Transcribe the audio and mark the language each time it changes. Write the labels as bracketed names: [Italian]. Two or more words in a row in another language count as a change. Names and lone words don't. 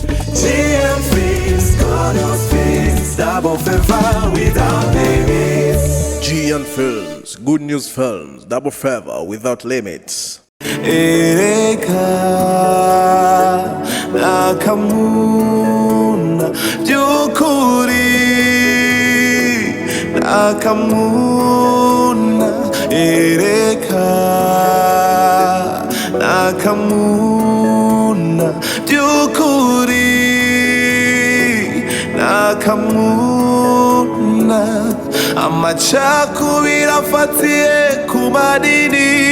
[English] GN Films, good news films, double favor without limits. GN Films, good news films, double favor without limits. [Rundi] AKAMUNA byukuri AKAMUNA AKAMUNA byukuri AKAMUNA amacakubiri afatiye ku madini